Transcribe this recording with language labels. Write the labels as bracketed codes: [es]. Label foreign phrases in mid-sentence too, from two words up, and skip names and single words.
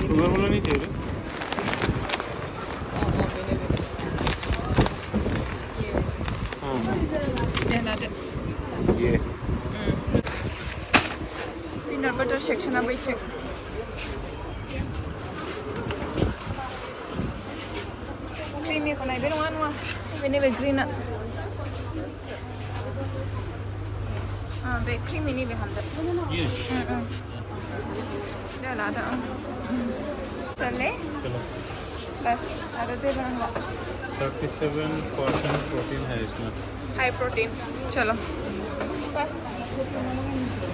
[hi] शुगर वाला नहीं चाहिए ये [en] peanut butter [brx] सेक्शना बैठे क्रीमी को नायबाय नङा नङा नैबे ग्रीना बे क्रीमिनि बे हामदो ये दे लादो चले [hi] चलो [brx] बस आरो जेबो नांला [hi] 37% प्रोटीन है इसमें [en] high protein [hi] चलो